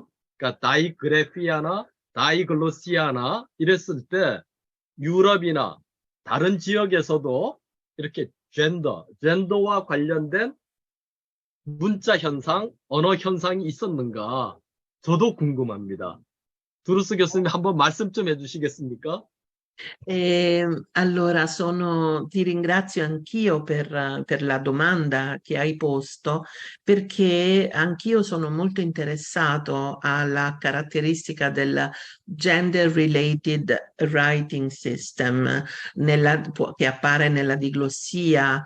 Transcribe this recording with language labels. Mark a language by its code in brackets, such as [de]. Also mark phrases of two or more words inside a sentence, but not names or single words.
[ko] 그러니까 다이그래피아나 다이글로시아나 이랬을 때 유럽이나 다른 지역에서도 이렇게 젠더와 관련된 문자 현상, 언어 현상이 있었는가? 저도 궁금합니다. 두루스 교수님 한번 말씀 좀 해주시겠습니까? [it] Allora, ti ringrazio anch'io per la domanda che hai posto, perché anch'io sono molto interessato alla caratteristica del [en] Gender Related Writing System [it] che appare nella diglossia.